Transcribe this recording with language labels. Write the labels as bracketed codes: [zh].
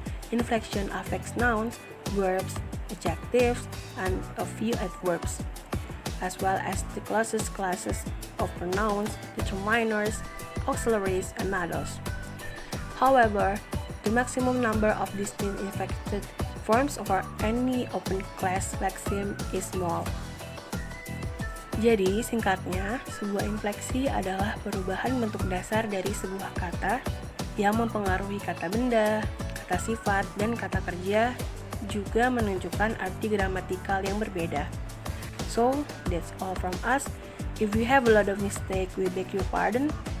[en] Inflection affects nouns, verbs, adjectives, and a few adverbs, as well as the closest classes of pronouns, determiners, auxiliaries, and others. However, the maximum number of distinct inflected forms of any open class lexeme is small. [id] Jadi, singkatnya, sebuah infleksi adalah perubahan bentuk dasar dari sebuah kata yang mempengaruhi kata benda, kata sifat, dan kata kerja, juga menunjukkan arti gramatikal yang berbeda. [en] So, that's all from us. If we have a lot of mistake, we beg your pardon.